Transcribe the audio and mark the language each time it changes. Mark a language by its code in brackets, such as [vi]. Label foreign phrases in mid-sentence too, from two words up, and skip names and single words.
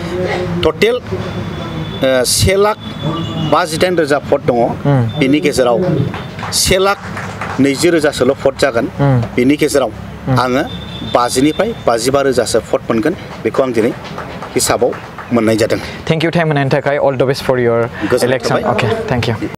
[brx] टटेल 1,58,000 भट दङ बिनि गेजेराव 1,20,000 भट जागोन बिनि गेजेराव आङो 50 निफ्राय 55,000 भट मोनगोन बेखौ आं दिनै हिसाबाव मोननाय जादों [en] thank you time [brx] होनायनि थाखाय [en] all the best for your election okay thank you